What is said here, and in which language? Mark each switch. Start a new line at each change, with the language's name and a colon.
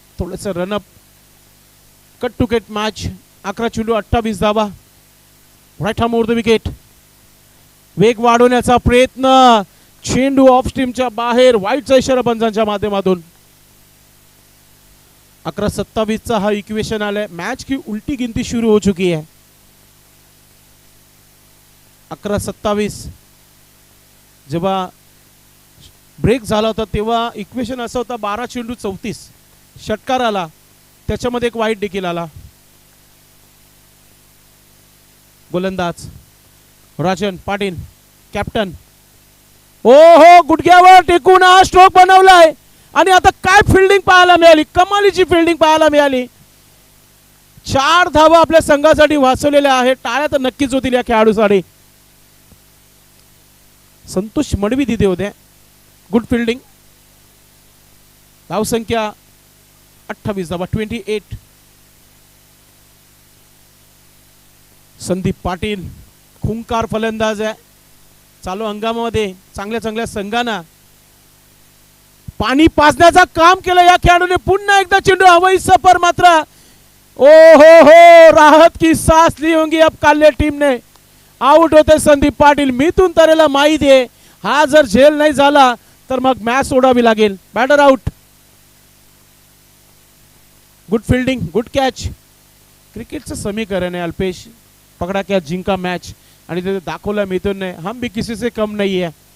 Marathi: थोडंसं run-up. Cut to Kate match. 11 चेंडू 28 धावा. Right ham over the wicket. वेग वाढवण्याचा प्रयत्न. चेंडू ऑफ स्ट्रीमच्या बाहेर. वाईटचा इशारा पंचांच्या माध्यमातून. 11-27 हा इक्वेशन आलाय.
Hindi: मैच की उल्टी गिनती शुरू हो चुकी है.
Marathi: 11-27 जेव्हा ब्रेक झाला होता तेव्हा इक्वेशन असं होता 12 चेंडू 34. षटकार आला, त्याच्यामध्ये एक वाईट देखील आला. गोलंदाज राजन पाटील कॅप्टन. ओ हो, गुडघ्यावर टेकून हा स्ट्रोक बनवलाय आणि आता काय फिल्डिंग पाहायला मिळाली. कमालीची फिल्डिंग पाहायला मिळाली. 4 धावा आपल्या संघासाठी वाचवलेल्या आहेत. टाळ्या तर नक्कीच होतील या खेळाडूसाठी. संतोष मडवी तिथे होते. Good fielding. धावसंख्या 28 धावा 28. संदीप पाटील खुंकार फलंदाज आहे. चालू हंगामामध्ये चांगल्या चांगल्या संघांना पाणी पाजण्याचा काम केलं या खेळाडूने. पुन्हा एकदा चेंडू हवाई सफर.
Hindi: मात्र ओ हो, राहत की सांस ली होंगी अब काल्ले टीम ने.
Marathi: आउट होते संदीप पाटील. मिथून तरेला माहिती आहे हा जर झेल नाही झाला तर मग मॅच सोडावी लागेल. Batter out. Good fielding, good catch. क्रिकेटचं समीकरण आहे अल्पेश. पकडा कॅच जिंका मॅच. आणि ते दाखवलं मिथून ने.
Hindi: हम भी किसी से कम नहीं है.